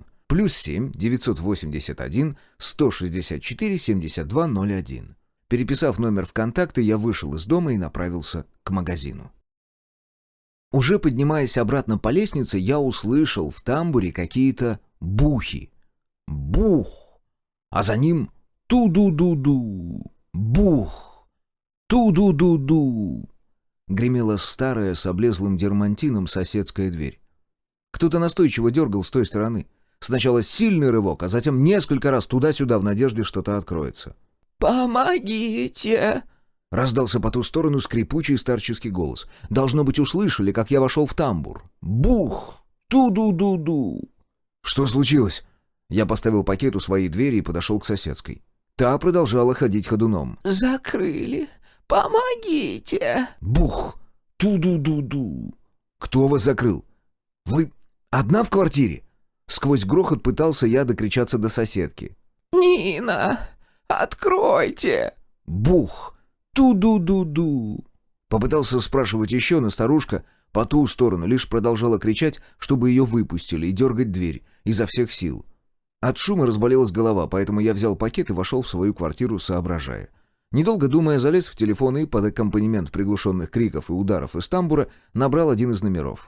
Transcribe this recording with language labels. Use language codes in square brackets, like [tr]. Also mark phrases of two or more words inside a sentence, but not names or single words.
[ru] +7 981 164 72 01. Переписав номер в контакты, я вышел из дома и направился к магазину. Уже поднимаясь обратно по лестнице, я услышал в тамбуре какие-то бухи. Бух! А за ним ту-ду-ду-ду! Бух! Ту-ду-ду-ду! Гремела старая с облезлым дермантином соседская дверь. Кто-то настойчиво дергал с той стороны. Сначала сильный рывок, а затем несколько раз туда-сюда в надежде, что-то откроется. «Помогите!» — раздался по ту сторону скрипучий старческий голос. Должно быть, услышали, как я вошел в тамбур. Бух! Ту-ду-ду-ду! Что случилось? Я поставил пакет у своей двери и подошел к соседской. Та продолжала ходить ходуном. «Закрыли! Помогите!» Бух! Ту-ду-ду-ду! Кто вас закрыл? Вы одна в квартире? Сквозь грохот пытался я докричаться до соседки. «Нина! Откройте!» Бух! Ту-ду-ду-ду! Попытался спрашивать еще, но старушка по ту сторону лишь продолжала кричать, чтобы ее выпустили, и дергать дверь изо всех сил. От шума разболелась голова, поэтому я взял пакет и вошел в свою квартиру, соображая. Недолго думая, залез в телефон и под аккомпанемент приглушенных криков и ударов из тамбура набрал один из номеров.